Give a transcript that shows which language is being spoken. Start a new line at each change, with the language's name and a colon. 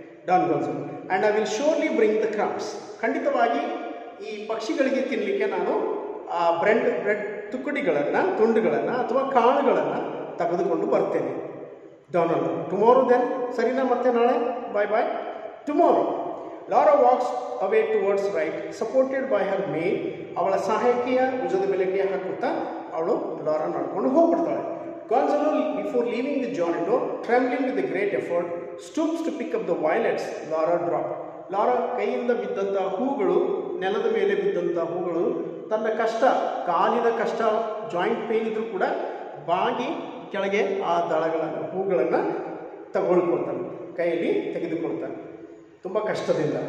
Kannada: Don Gonzalo,
English: And I will surely bring the crumbs.
Kannada: ಖಂಡಿತವಾಗಿ ಈ ಪಕ್ಷಿಗಳಿಗೆ ತಿನ್ನಲಿಕ್ಕೆ ನಾನು ಆ ಬ್ರೆಡ್ ತುಂಡುಗಳನ್ನು ಅಥವಾ ಕಾಳುಗಳನ್ನು ತೆಗೆದುಕೊಂಡು ಬರ್ತೇನೆ. ಡಾನ್ ಲೋರಾ,
English: tomorrow then,
Kannada: ಸರಿನಾ? ಮತ್ತೆ ನಾಳೆ, ಬಾಯ್ ಬಾಯ್. Tomorrow.
English: Laura walks away towards right, supported by her maid.
Kannada: ಅವಳ ಸಹಾಯಕಿಯ ಭುಜದ ಮೇಲೆ ಕೈ ಹಾಕುತ್ತಾ ಅವಳು ಲಾರಾ ನಡ್ಕೊಂಡು ಹೋಗ್ಬಿಡ್ತಾಳೆ.
English: Gonzalo, before leaving the Janeto, trembling with a great effort, stoops to pick up the violets Laura dropped.
Kannada: Lara ಕೈಯಿಂದ ಬಿದ್ದಂಥ ಹೂಗಳು, ನೆಲದ ಮೇಲೆ ಬಿದ್ದಂಥ ಹೂಗಳು, ತನ್ನ ಕಷ್ಟ, ಕಾಲಿನ ಕಷ್ಟ, ಜಾಯಿಂಟ್ ಪೇನ್ ಇದ್ರೂ ಕೂಡ ಬಾಗಿ ಕೆಳಗೆ ಆ ಹೂಗಳನ್ನು ತಗೊಳ್ಕೊಳ್ತಾನೆ, ಕೈಯಲ್ಲಿ ತೆಗೆದುಕೊಳ್ತಾನೆ ತುಂಬ ಕಷ್ಟದಿಂದ.